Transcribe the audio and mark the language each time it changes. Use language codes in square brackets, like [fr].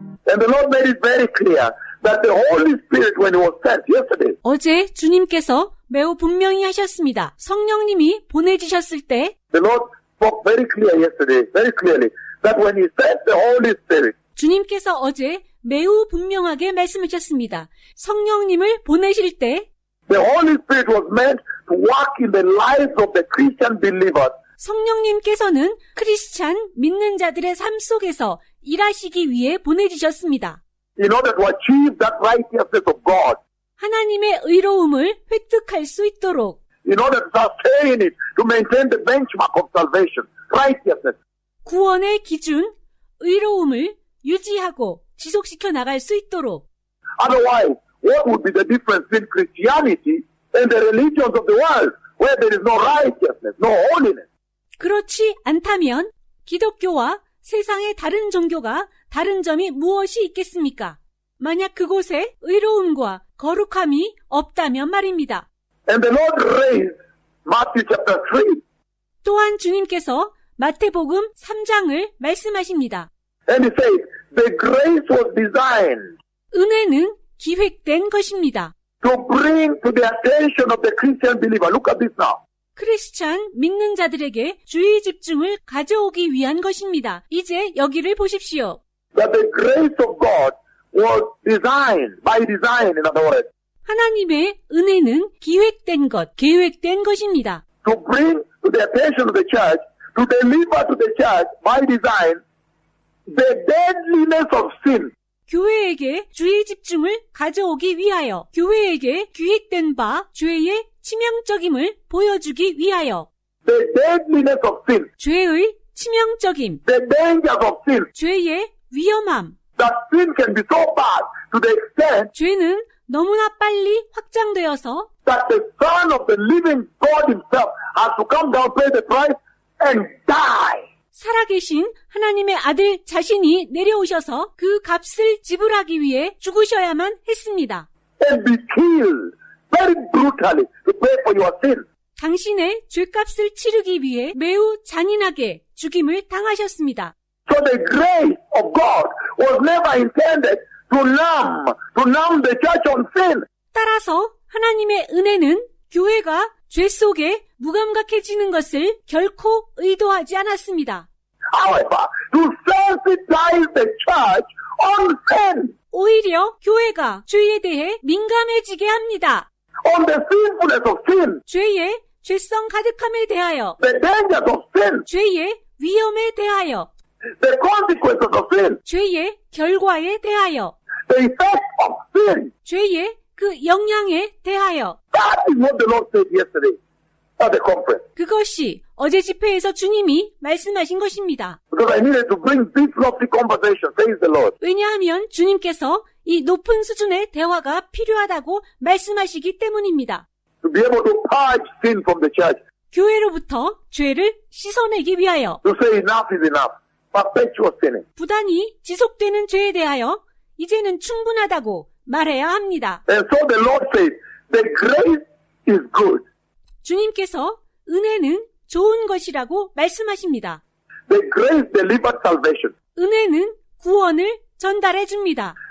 [en] And the Lord made it very clear that the Holy Spirit, when He was sent yesterday, [ko] 어제 주님께서 매우 분명히 하셨습니다. 성령님이 보내지셨을 때 [en] the Lord spoke very clearly that when He sent the Holy Spirit, [ko] 주님께서 어제 매우 분명하게 말씀하셨습니다. 성령님을 보내실 때 [en] the Holy Spirit was meant to work in the lives of the Christian believers [ko] 성령님께서는 크리스찬 믿는 자들의 삶 속에서 일하시기 위해 보내지셨습니다. [en] in order to achieve that righteousness of God, [ko] 하나님의 의로움을 획득할 수 있도록 [en] in order to sustain it, to maintain the benchmark of salvation, righteousness. [ko] 구원의 기준, 의로움을 유지하고 지속시켜 나갈 수 있도록 [en] Otherwise, what would be the difference between Christianity and the religions of the world, where there is no righteousness, no holiness? [ko] 그렇지 않다면 기독교와 세상의 다른 종교가 다른 점이 무엇이 있겠습니까? 만약 그곳에 의로움과 거룩함이 없다면 말입니다. [en] And the Lord raised Matthew chapter 3, [ko] 또한 주님께서 마태복음 3장을 말씀하십니다. [en] and He says, the grace was designed [ko] 은혜는 기획된 것입니다. [en] to bring to the attention of the Christian believer. Look at this now. [ko] 크리스찬 믿는 자들에게 주의 집중을 가져오기 위한 것입니다. 이제 여기를 보십시오. [en] That the grace of God was designed, by design, in other words, [ko] 하나님의 은혜는 기획된 것, 계획된 것입니다. [en] to bring to the attention of the church, to deliver to the church, by design, the deadliness of sin. [ko] 교회에게 주의 집중을 가져오기 위하여, 교회에게 기획된 바 죄의 치명적임을 보여주기 위하여, [en] The deadliness of sin, [ko] 죄의 치명적임, [en] the dangers of sin, [ko] 죄의 위험함, [en] that sin can be so bad to the extent [ko] 죄는 너무나 빨리 확장되어서 [en] that the Son of the living God himself has to come down, pay the price, and die. [ko] 살아계신 하나님의 아들 자신이 내려오셔서 그 값을 지불하기 위해 죽으셔야만 했습니다. [en] And be killed very brutally to pay for your sin. [ko] 당신의 죄값을 치르기 위해 매우 잔인하게 죽임을 당하셨습니다. [en] So the grace of God was never intended to numb the church on sin. [ko] 따라서 하나님의 은혜는 교회가 죄 속에 무감각해지는 것을 결코 의도하지 않았습니다. [en] However, to sensitize the church on sin, [ko] 오히려 교회가 죄에 대해 민감해지게 합니다. [en] on the sinfulness of sin, [ko] 죄의 죄성 가득함에 대하여, [en] the dangers of sin, [ko] 죄의 위험에 대하여, [en] the consequences of sin, [ko] 죄의 결과에 대하여, [en] the effect of sin. [ko] 죄의 그 영향에 대하여. [en] That is what the Lord said yesterday at the conference. [ko] 그것이 어제 집회에서 주님이 말씀하신 것입니다. [en] Because I needed to bring this lofty conversation, says the Lord. [ko] 왜냐하면 주님께서 이 높은 수준의 대화가 필요하다고 말씀하시기 때문입니다. [en] To be able to purge sin from the church. [ko] 교회로부터 죄를 씻어내기 위하여, [en] To say enough is enough. Perpetual sinning. [ko] 부단히 지속되는 죄에 대하여 이제는 충분하다고 말해야 합니다. [en] And so the Lord said, the grace is good. [ko] 주님께서 은혜는 좋은 것이라고 말씀하십니다. [en] The grace delivered salvation. [ko] 은혜는 구원을 전달해 줍니다.